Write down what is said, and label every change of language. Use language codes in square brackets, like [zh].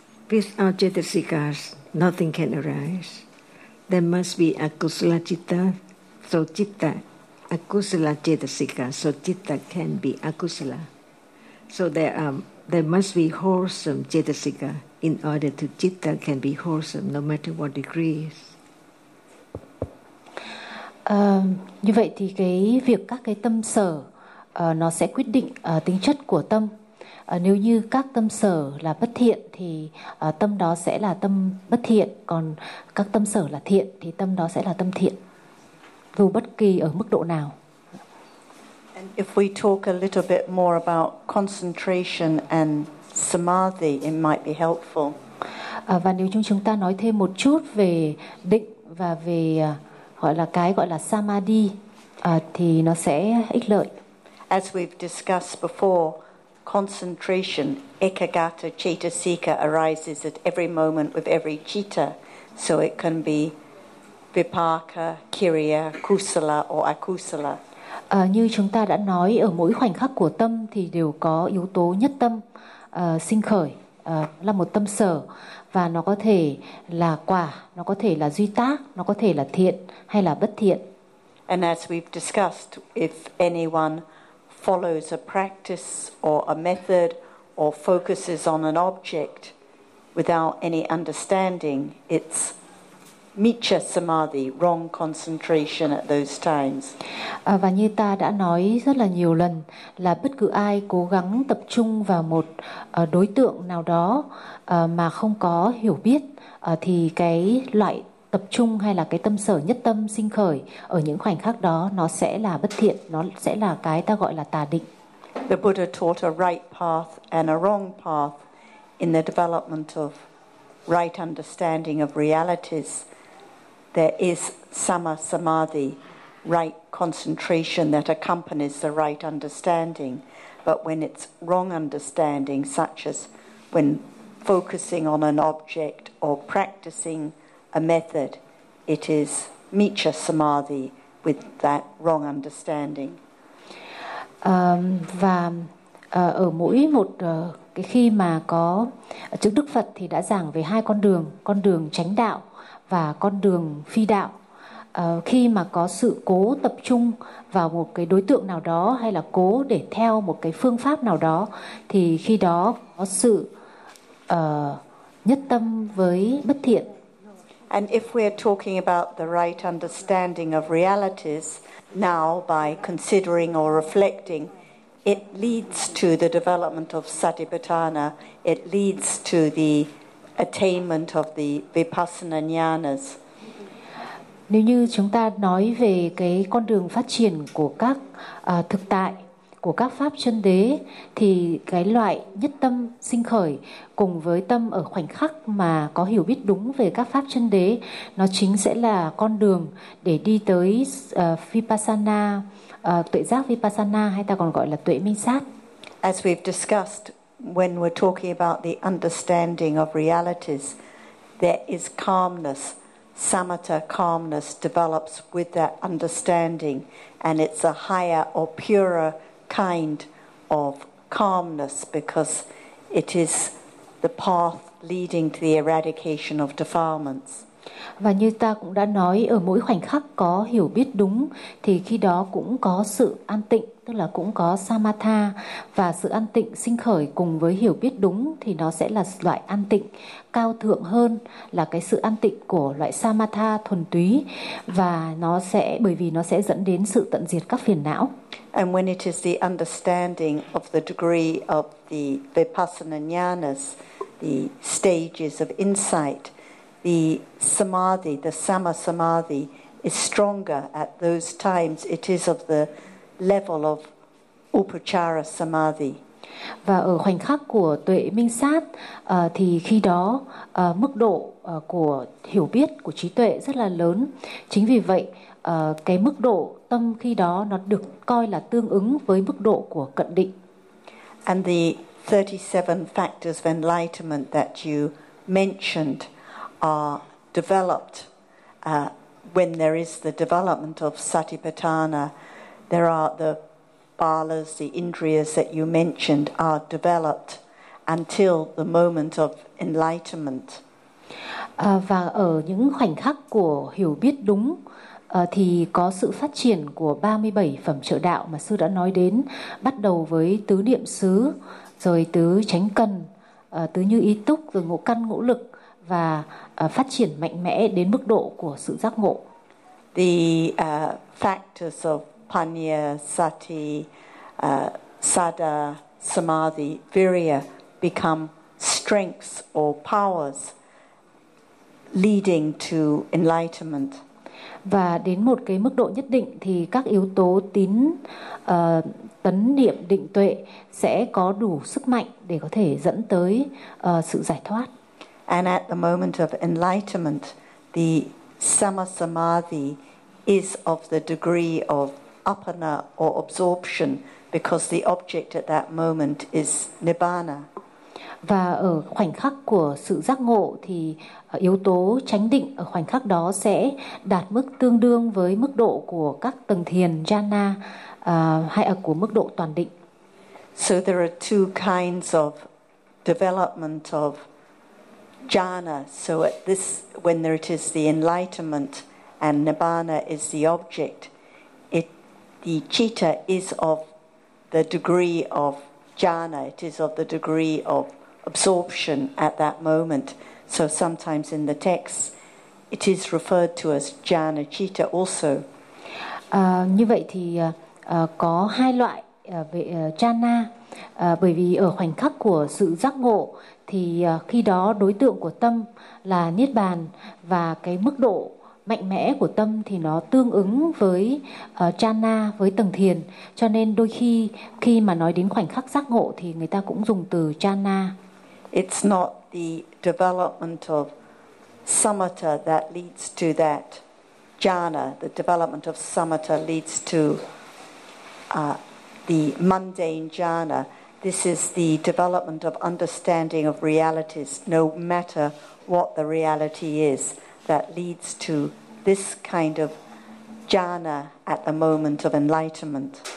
[en] Without cetasikas, nothing can arise. There must be akusala citta, so citta. Akusala cetasika, so citta can be akusala. So there must be wholesome cetasika in order to citta can be wholesome no matter what degree is. [vi] Như vậy thì cái việc các cái tâm sở nó sẽ quyết định tính chất của tâm. Nếu như các tâm sở là bất thiện thì tâm đó sẽ là tâm bất thiện, còn các tâm sở là thiện thì tâm đó sẽ là tâm thiện. Dù bất kỳ ở mức độ nào. [en] And if we talk a little bit more about concentration and samadhi, it might be helpful. [vi] Và nếu chúng ta nói thêm một chút về định và về gọi là samadhi thì nó sẽ ích lợi. [en] As we've discussed before, concentration, ekagata cetasika arises at every moment with every citta, so it can be vipaka, kriya, kusala or akusala. [vi] Như chúng ta đã nói, ở mỗi khoảnh khắc của tâm thì đều có yếu tố nhất tâm sinh khởi, là một tâm sở, và nó có thể là quả, nó có thể là duy tác, nó có thể là thiện hay là bất thiện. [en] And as we've discussed, if anyone follows a practice or a method or focuses on an object without any understanding, it's Micha Samadhi, wrong concentration at those times. [vi] Và như ta đã nói rất là nhiều lần là bất cứ ai cố gắng tập trung vào một đối tượng nào đó mà không có hiểu biết thì cái loại tập trung hay là cái tâm sở nhất tâm sinh khởi ở những khoảnh khắc đó nó sẽ là bất thiện, nó sẽ là cái ta gọi là tà định. [en] The Buddha taught a right path and a wrong path in the development of right understanding of realities. There is sama samadhi, right concentration that accompanies the right understanding. But when it's wrong understanding, such as when focusing on an object or practicing a method, it is micha samadhi with that wrong understanding. [vi] Và ở mỗi một cái khi mà có chữ Đức Phật thì đã giảng về hai con đường chánh đạo và con đường phi đạo. Khi mà có sự cố tập trung vào một cái đối tượng nào đó hay là cố để theo một cái phương pháp nào đó thì khi đó có sự nhất tâm với bất thiện. [en] And if we're talking about the right understanding of realities now by considering or reflecting, it leads to the development of satipatthana, it leads to the attainment of the vipassana jnanas. [vi] Nếu như chúng ta nói về cái con đường phát triển của các thực tại, của các pháp chân đế, thì cái loại nhất tâm sinh khởi cùng với tâm ở khoảnh khắc mà có hiểu biết đúng về các pháp chân đế, nó chính sẽ là con đường để đi tới vipassana, tuệ giác vipassana, hay ta còn gọi là tuệ minh sát. [en] As we've discussed, when we're talking about the understanding of realities, there is calmness. Samatha calmness develops with that understanding, and it's a higher or purer kind of calmness because it is the path leading to the eradication of defilements. [vi] Và như ta cũng đã nói, ở mỗi khoảnh khắc có hiểu biết đúng thì khi đó cũng có sự an tịnh, tức là cũng có samatha, và sự an tịnh sinh khởi cùng với hiểu biết đúng thì nó sẽ là loại an tịnh cao thượng hơn là cái sự an tịnh của loại samatha thuần túy, và nó sẽ, bởi vì nó sẽ dẫn đến sự tận diệt các phiền não. [en] And when it is the understanding of the degree of the vipassana jnanas, the stages of insight, the samadhi, the sama samadhi is stronger at those times. It is of the level of upachara samadhi. [vi] Và ở khoảnh khắc của tuệ minh sát thì khi đó mức độ của hiểu biết, của trí tuệ rất là lớn. Chính vì vậy cái mức độ tâm khi đó nó được coi là tương ứng với mức độ của cận định. [en] And the 37 factors of enlightenment that you mentioned are developed when there is the development of satipatthana. There are the balas, the indriyas that you mentioned are developed until the moment of enlightenment. [vi] Và ở những khoảnh khắc của hiểu biết đúng thì có sự phát triển của 37 phẩm trợ đạo mà sư đã nói đến, bắt đầu với tứ niệm xứ, rồi tứ chánh cần, tứ như ý túc, rồi ngũ căn ngũ lực, và phát triển mạnh mẽ đến mức độ của sự giác ngộ. [en] The factors of Panya, Sati, Sada, Samadhi, Virya become strengths or powers leading to enlightenment. [vi] Và đến một cái mức độ nhất định thì các yếu tố tín, tấn niệm, định tuệ sẽ có đủ sức mạnh để có thể dẫn tới sự giải thoát. [en] And at the moment of enlightenment, the samasamadhi is of the degree of apana or absorption, because the object at that moment is nibbana. [vi] Và ở khoảnh khắc của sự giác ngộ thì yếu tố chánh định ở khoảnh khắc đó sẽ đạt mức tương đương với mức độ của các tầng thiền jhana, hay là của mức độ toàn định. [en] So there are two kinds of development of jhana. So at this, when there it is the enlightenment and nibbana is the object, the citta is of the degree of jhana, it is of the degree of absorption at that moment. So sometimes in the texts it is referred to as jhana citta also. [vi] Như vậy thì có hai loại về jhana, bởi vì ở khoảnh khắc của sự giác ngộ thì khi đó đối tượng của tâm là niết bàn, và cái mức độ mạnh mẽ của tâm thì nó tương ứng với jhana, với tầng thiền. Cho nên đôi khi khi mà nói đến khoảnh khắc giác ngộ thì người ta cũng dùng từ jhana. [en] It's not the development of samatha that leads to that jhana. The development of samatha leads to the mundane jhana. This is the development of understanding of realities, no matter what the reality is, that leads to this kind of jhana at the moment of enlightenment.